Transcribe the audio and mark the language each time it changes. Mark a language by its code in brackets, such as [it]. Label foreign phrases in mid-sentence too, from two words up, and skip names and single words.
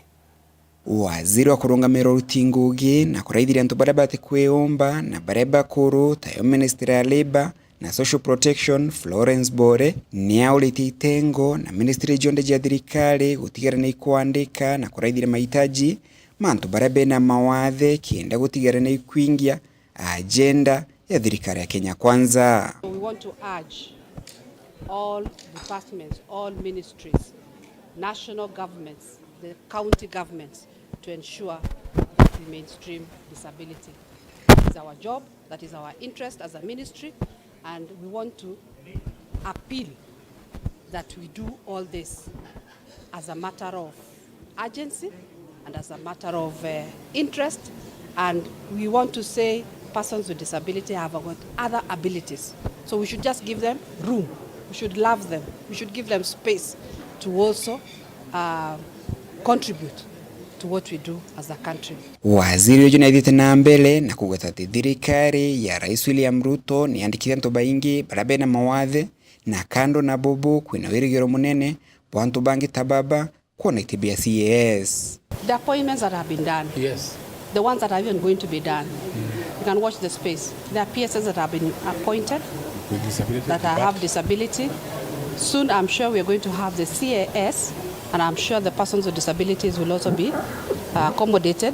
[mer] Waziri wa kurungamira utingugi na kuraithira ntuba bara bati kweomba na bareba kuru tayo Ministry ya Labor na Social Protection Florence Bore ni auliti itengo na Ministry jonde ya thirikari gutigara na ikuandika na kuraithira mahitaji mantu barebe na MAWATHE kienda gutigara na ikuingia agenda ya thirikari ya Kenya Kwanza. [en] We want to urge all departments, all ministries, national governments, the county governments to ensure we mainstream disability. That is our job, that is our interest as a ministry, and we want to appeal that we do all this as a matter of urgency and as a matter of interest, and we want to say persons with disability have got other abilities. So we should just give them room, we should love them, we should give them space to also contribute to what we do as a country. [mer] Waziri uju naithite na mbele na kugweta thirikari ya Rais William Ruto ni andikithia ntuba ingi barabe na MAWATHE na kando na bobo kwina wirigiro munene bwantu bangi tababa kuona itibia CAS. [en] The appointments that have been done, yes, the ones that are even going to be done, you can watch the space. There are PSS that have been appointed with disability, that have disability. Soon I'm sure we are going to have the CAS, and I'm sure the persons with disabilities will also be accommodated.